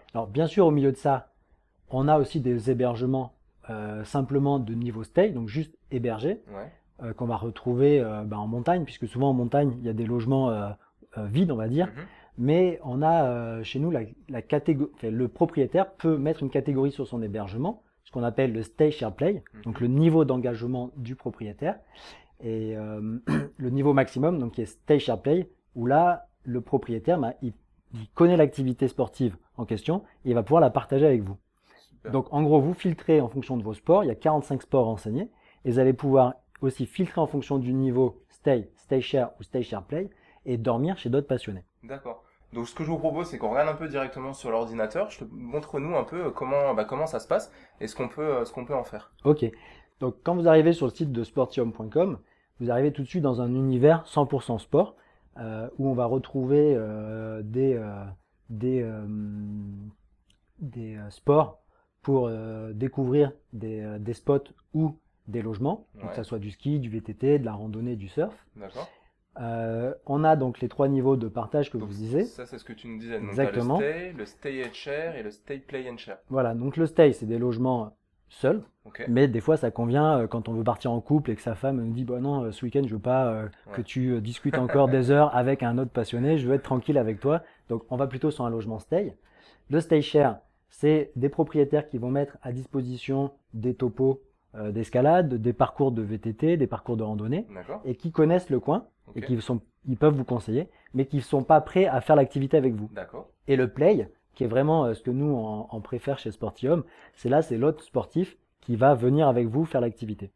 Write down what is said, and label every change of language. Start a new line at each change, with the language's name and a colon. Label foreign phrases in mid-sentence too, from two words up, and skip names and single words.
French: Alors, bien sûr, au milieu de ça, on a aussi des hébergements simplement de niveau stay, donc juste hébergés, Ouais. qu'on va retrouver en montagne, puisque souvent en montagne, il y a des logements vides, on va dire. Mhm. Mais on a chez nous la catégorie, enfin, le propriétaire peut mettre une catégorie sur son hébergement, ce qu'on appelle le
English: stay share play,
French: donc Mhm. le niveau d'engagement du propriétaire, et le niveau maximum, donc qui est
English: stay share play,
French: où là, le propriétaire, il connaît l'activité sportive en question et il va pouvoir la partager avec vous. Super. Donc en gros, vous filtrez en fonction de vos sports, il y a 45 sports renseignés, et vous allez pouvoir aussi filtrer en fonction du niveau stay,
English: stay share
French: ou
English: stay share play,
French: et dormir chez d'autres passionnés. D'accord. Donc ce que je vous propose, c'est qu'on regarde un peu directement sur l'ordinateur. Montre-nous un peu comment ça se passe et ce qu'on peut en faire. Ok, donc quand vous arrivez sur le site de sportium.com, vous arrivez tout de suite dans un univers 100% sport, où on va retrouver des sports pour découvrir des spots ou des logements, donc que Ouais. ce soit du ski, du VTT, de la randonnée, du surf. D'accord. On a donc les 3 niveaux de partage que Donc vous disiez. ça, c'est ce que tu nous disais. Donc tu as Exactement. le
English: stay and share
French: et le
English: stay play and share.
French: Voilà, donc le stay, c'est des logements seuls, Ok. mais des fois ça convient quand on veut partir en couple et que sa femme nous dit bah non, ce week-end je veux pas que Ouais. tu discutes encore des heures avec un autre passionné, je veux être tranquille avec toi. Donc on va plutôt sur un logement stay. Le
English: stay share,
French: c'est des propriétaires qui vont mettre à disposition des topos d'escalade, des parcours de VTT, des parcours de randonnée, D'accord. et qui connaissent le coin et Ok. ils peuvent vous conseiller, mais qui ne sont pas prêts à faire l'activité avec vous. D'accord. Et le play, qui est vraiment ce que nous on préfère chez Sportium, c'est l'autre sportif qui va venir avec vous faire l'activité.